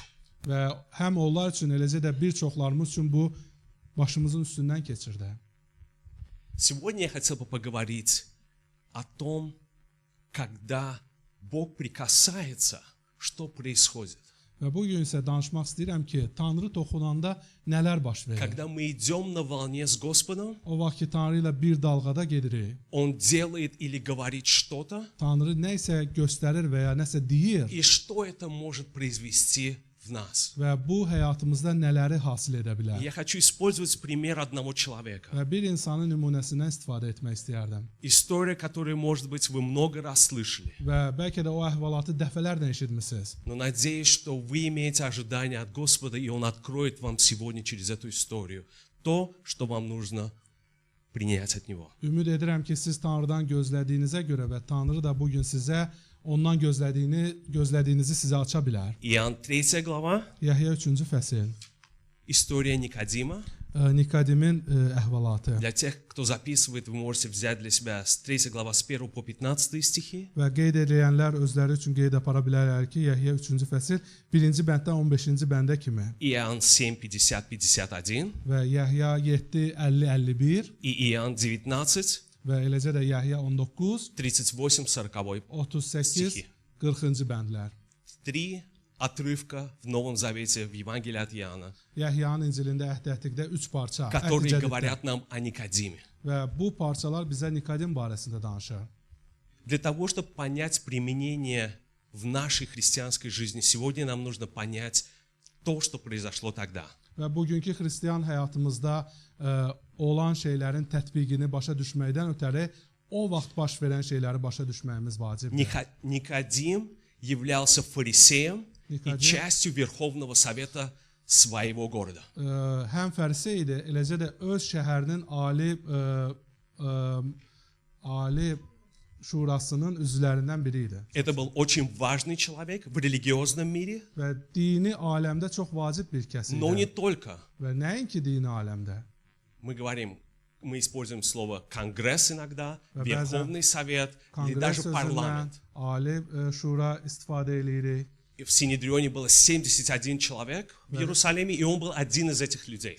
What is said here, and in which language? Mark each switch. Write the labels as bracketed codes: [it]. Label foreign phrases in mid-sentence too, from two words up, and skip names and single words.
[az] Və həm onlar üçün, eləcə də bir çoxlarımız üçün bu başımızın üstündən keçirdi. [ru] Сегодня я хотел бы поговорить о том, когда Бог прикасается, что происходит. [az] Və bu gün isə danışmaq istəyirəm ki, Tanrı toxunanda nələr baş verir? [ru] Когда мы идем на волне с Господом, [az] O vaxt ki, Tanrı ilə bir dalğada gedirik, [ru] Он делает или говорит что-то, [az] Tanrı nə isə göstərir və ya nəsə deyir [ru] и что это может произвести в нас. [az] və bu həyatımızda nələri hasil edə bilər. [ru] Я хочу использовать пример одного человека. [az] Və bir insanın nümunəsindən istifadə etmək istəyərdim. [ru] История, которую, может быть, вы много раз слышали. [az] Və bəlkə də o əhvalatı dəfələrlə eşitmisiniz. [ru] Но надеюсь, что вы имеете ожидания от Господа, и Он откроет вам сегодня через эту историю то, что вам нужно принять от Него. [az] Ümid edirəm ki, siz Tanrıdan gözlədiyinizə görə və Tanrı da bu gün sizə ondan gözlədiyinizi sizə aça bilər. [ru] Иоанн 3 глава, [az] Yəhya 3-cü fəsil. [ru] история Никодима. [az] Nikodimin əhvalatı. [ru] Для тех, кто записывает, вы можете взять для себя с 3 глава с 1 по 15 стихи. [az] Və qeyd edilənlər özləri üçün qeyd apara bilərlər ki, Yəhya 3-cü fəsil 1-ci bənddən 15-ci bəndə kimi [ru] Иоанн 7, 50, 51 [az] və Yəhya 7, 50, 51 [ru] и Иоанн 19, [az] və eləcə də Yəhya 19, [ru] 38, 40 [az] 38, [ru] Stихи. [az] 40-cı bəndlər. [ru] 3 отрывка в Новом Завете, в Евангелии от Иоанна, [az] Yəhyanın İncilində Əhd-Əhlikdə 3 parça [ru] которые [az] Əhd-i Cədiddə. [ru] говорят нам о Никодиме. [az] Və bu parçalar bizə Nikodim barəsində danışır. [ru] Для того, чтобы понять применение в нашей христианской жизни, сегодня нам нужно понять то, что произошло тогда. [az] Və bugünkü xristian həyatımızda olan şeylərin tətbiqini başa düşməkdən ötəri o vaxt baş verən şeyləri başa düşməyimiz vacibdir. [ru] Никодим являлся фарисеем и Никодим. частью Верховного Совета своего города. [az] Həm fərisey idi, eləcə də öz şəhərinin ali şurasının üzvlərindən biri idi. [ru] Это был очень важный человек в религиозном мире, [az] Və dini aləmdə çox vacib bir kəs [ru] но не [az] idi. [ru] только. [az] Və nəinki dini aləmdə. [ru] Мы используем слово «конгресс» иногда, Да, Верховный Совет или [az] Konqres [ru] даже [az] sözündən [ru] парламент. [az] ali şura istifadə edirik. [ru] И в Синедрионе было 71 человек в Иерусалиме, и он был один из этих людей.